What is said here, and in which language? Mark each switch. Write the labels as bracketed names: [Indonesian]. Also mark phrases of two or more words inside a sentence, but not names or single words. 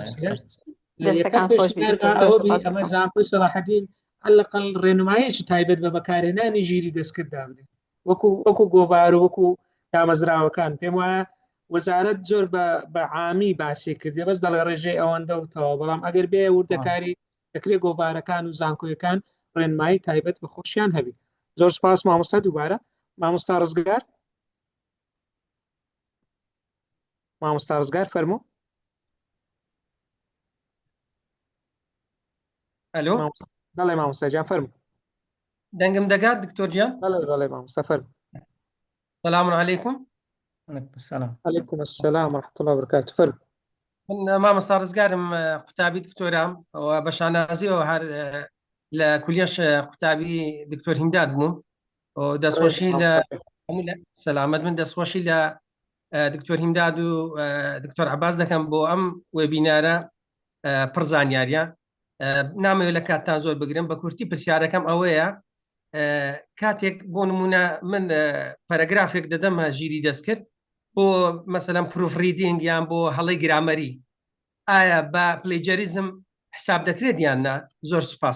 [Central Kurdish] دەستەکان خۆش ئەمە زانکۆی سەلاحەدین هەلقل ڕێنمایەکی تایبەت بە بەکارهێنانی ژیری دەستکردا بدێ وەکو گۆڤار و وەکو دامەزراوەکان پێم وایە وەزارەت زۆر بە عامی باسی کردێ بەس دەڵێ ڕێژەی ئەوەندە وتەوە بەڵام ئەگەر بێ وردەکاری دەکرێت گۆڤارەکان و زانکۆیەکان ڕێنمایی تایبەت بە خۆشیان هەبی زۆر سپاس مامۆستا دووبارە مامۆستا ڕزگار فەرموو الو بەڵێ مامۆستا جان فەرموو دەنگم دەگات دکتۆر گیان بەڵێ مامۆستا فەرموو [Arabic] سلام علیکم عليكم السلام ورحمة الله وبركاته [Central Kurdish] فەرموو من مامۆستا ڕزگارم قوتابی دکتۆرام و بە شانازیەوە هەر لە کولیەش قوتابی دکتۆر هیمداد بووم و دەستخۆشی لە سەلامەت من دەستخۆشی لە دکتۆر هیمداد و دکتۆر عەباس دەکەم بۆ ئەم وێبینارە پڕ زانیاریە نامەوێت لە کاتتان زۆر بگرم بە کورتی پرسیارەکەم ئەوەیە کاتێک بۆ نمونە من پەرەگرافێک دەدەمە ژیری دەستکرد بۆ مەسەلەن پروفریدینگ یان بۆ هەڵەی گرامەری ئایا بە پلەیجەریزم حساب دەکرێت یان نا زۆر سوپاس